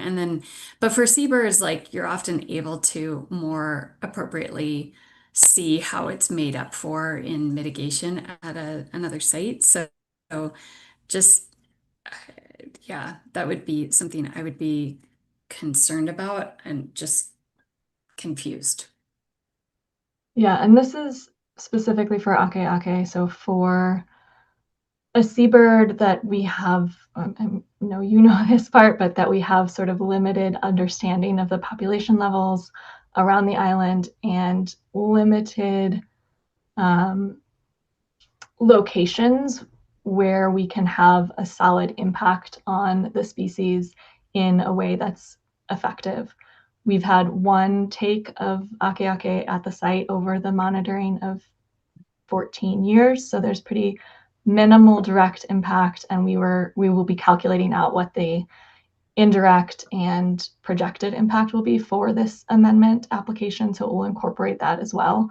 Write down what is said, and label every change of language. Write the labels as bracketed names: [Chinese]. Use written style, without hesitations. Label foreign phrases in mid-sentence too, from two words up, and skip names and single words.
[English] And then, but for seabirds, like you're often able to more appropriately see how it's made up for in mitigation at another site. So just, yeah, that would be something I would be concerned about and just confused. Yeah, and this is specifically for ʻAKEʻakē. So for a seabird that we have, I know you know this part, but that we have sort of limited understanding of the population levels around the island and limited locations where we can have a solid impact on the species in a way that's effective. We've had one take of ʻAKEʻakē at the site over the monitoring of 14 years, so there's pretty minimal direct impact, and we will be calculating out what the indirect and projected impact will be for this amendment application, so it will incorporate that as well.